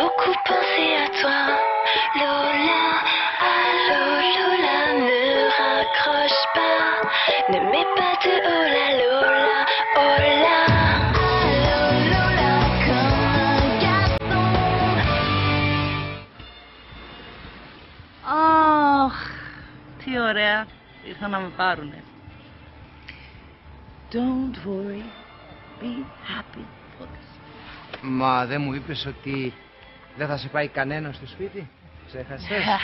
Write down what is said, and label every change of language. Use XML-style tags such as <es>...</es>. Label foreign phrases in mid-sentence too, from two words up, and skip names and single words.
<fr>beaucoup pensé à toi, Lola. Allô, Lola, ne raccroche pas, ne mets pas de oh la Lola, oh là. Allô, Lola, comme un garçon.</fr> <el>Αχ, τι ωραία. Ήρθαν να με πάρουνε.</el> <en>Don't worry. Be happy.</en> <el>Μα δεν μου είπες ότι δεν θα σε πάει κανένα στο σπίτι? Ξέχασες?</el>